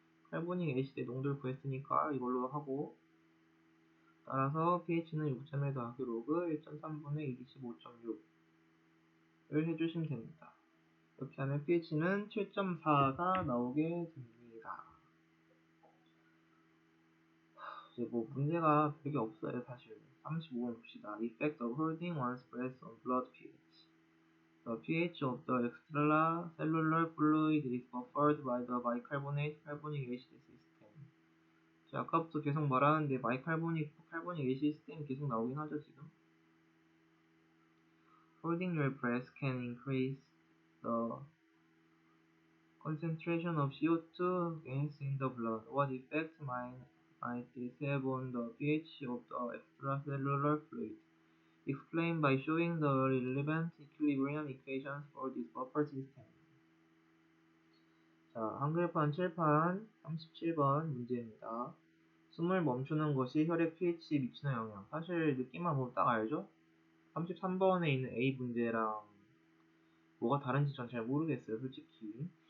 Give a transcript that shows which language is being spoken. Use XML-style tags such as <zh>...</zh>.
<ko>칼보닉 애시드의 농도를 구했으니까 이걸로 하고 따라서 pH는 6.1 더하기 로그 1.3분의 25.6을 해주시면 됩니다. 이렇게 하면 pH는 7.4가 나오게 됩니다. 이제 뭐 문제가 되게 없어요 사실. 35번 봅시다.</ko> <en>Effect of holding one's breath on blood pH. The pH of the extracellular fluid is buffered by the bicarbonate carbonic acid system.</en> <ko>자, 아까부터 계속 말하는데 carbonic acid 시스템이 계속 나오긴 하죠 지금.</ko> <en>Holding your breath can increase the concentration of CO2 gas in the blood. What effect might this have on the pH of the extracellular fluid? Explain by showing the relevant equilibrium equations for this buffer system.</en> <ko>자, 한글판 칠판 37번 문제입니다. 숨을 멈추는 것이 혈액 pH에 미치는 영향. 사실 느낌만 보면 딱 알죠? 33번에 있는 A 문제랑 뭐가 다른지 전 잘 모르겠어요, 솔직히.</ko>